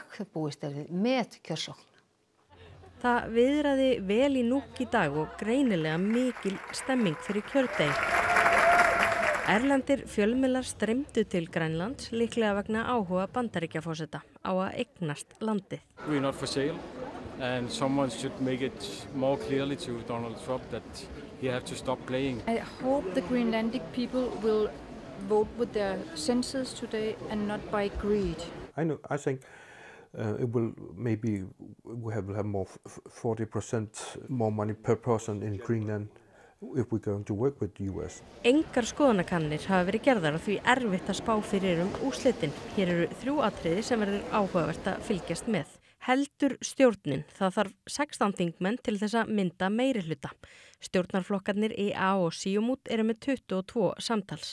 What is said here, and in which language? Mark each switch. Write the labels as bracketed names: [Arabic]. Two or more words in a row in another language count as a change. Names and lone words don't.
[Icelandic] Búist er við metkjörsókn. Það viðraði vel í Nuuk í dag og greinilega mikil stemming fyrir kjördegi. Erlendir fjölmiðlar streymdu til Grænlands líklega vegna áhuga Bandaríkjaforseta á að eignast landið. [English] We're not for sale and someone should make it more clearly to Donald Trump that he have to stop playing. I hope the Greenlandic people will vote with their senses today and not by greed. I think it will maybe we have more 40% more money per person in Greenland if we're going to work with the US. [Icelandic] Engar skoðanakannir hafa verið gerðar og því erfitt að spá fyrir úrslitin. Hér eru 3 atriði sem verður áhugavert að fylgjast með. Heldur stjórnin, það þarf 16 þingmenn til þess að mynda meirihluta. Stjórnarflokkarnir EA og Siumut eru með 22 samtals.